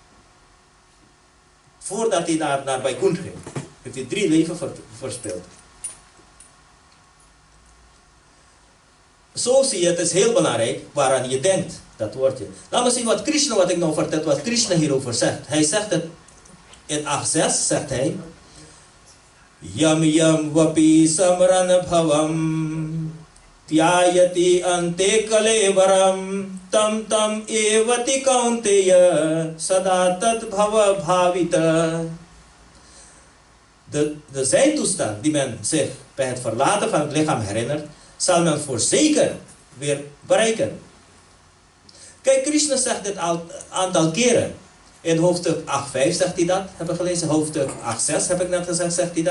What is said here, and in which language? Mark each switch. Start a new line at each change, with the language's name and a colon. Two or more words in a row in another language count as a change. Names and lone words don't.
Dutch: Voordat hij naar Vaikuntha ging, heeft hij 3 leven verspeeld. Zo zie je, het is heel belangrijk waaraan je denkt, dat woordje. Laten we zien wat ik nou vertel, wat Krishna hierover zegt. Hij zegt het in 8:6, zegt hij.
Sanskrit: Yam yam vapi samran bhavam tyayati ante kalevaram tam tam evati kaunteya sadatat bhava bhavita.
Dutch: De zijntoestand die men zich bij het verlaten van het lichaam herinnert, zal men voorzeker weer bereiken. Kijk, Krishna zegt dit een aantal keren. In hoofdstuk 8:5 zegt hij dat, heb ik gelezen. Hoofdstuk 8:6 heb ik net gezegd, zegt hij dat.